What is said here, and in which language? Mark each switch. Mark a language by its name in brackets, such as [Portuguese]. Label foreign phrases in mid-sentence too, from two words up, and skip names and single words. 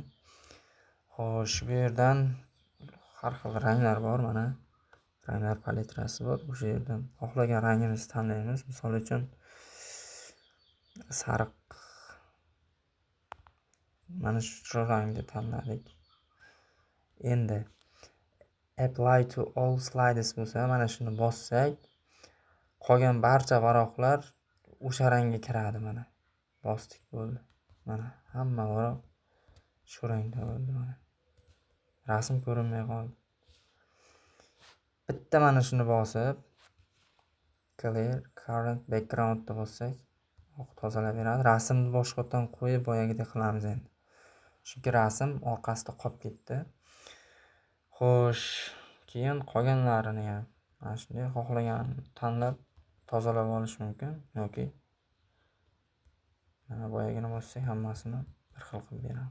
[Uzbek] Xo'sh, bu yerdan har xil ranglar bor mana. Ranglar palitrasi bor. O'sha yerdan xohlagan rangimizni tanlaymiz. Misol uchun sariq mana shu rangni tanladik. Endi [English] apply to all slides [Uzbek] bo'lsa, mana shuni bossak, qolgan barcha varaqlar o'sha rangga kiradi. Mana bosdik, bo'ldi. Mana hamma varaq shu rangda bo'ldi. Mana rasm ko'rinmay qoldi. Bitta mana shuni bosib, [English] clear current background [Uzbek] deb bossak, tozalab beradi. Rasmni boshqatdan qo'yib boyagidek qilamiz endi. Chunki rasm orqasida qolib ketdi. Xo'sh, keyin qolganlarini ham mana shunday xohlaganini tanlab tozalab olish mumkin yoki mana boyagini bossak hammasini bir xil qilib beradi.